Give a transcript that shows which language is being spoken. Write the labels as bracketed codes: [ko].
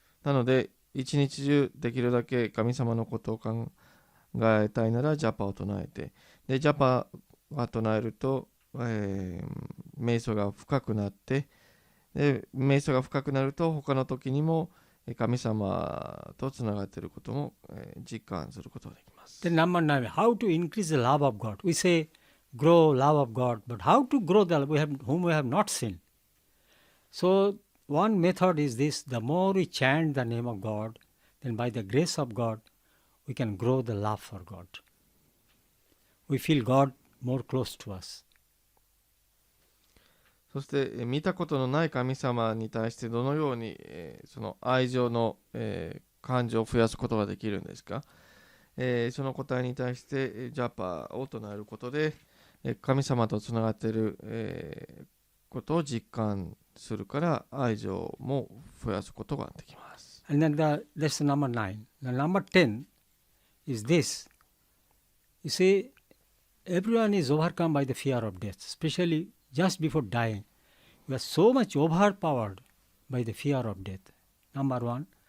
[ja] なので一日中できるだけ神様のことを考えたいならジャパを唱えて、でジャパが唱えると、瞑想が深くなって、で瞑想が深くなると他の時にも神様とつながっていることも、実感することができます。 [en] Then number 9, how to increase the love of God. We say grow love of God, but how to grow the love whom we have not seen? So one method is this: the more we chant the name of God, then by the grace of God we can grow the love for God. We feel God more close to us. [ja] そして見たことのない神様に対してどのように、その愛情の、感情を増やすことができるんですか。その答えに対してジャパを唱えることで、神様とつながっている、ことを実感するから愛情も増やすことができます。 [en] And then that's the number 9. The number 10 is this. You see, everyone is overcome by the fear of death, especially just before dying. You are so much overpowered by the fear of death. Number 1.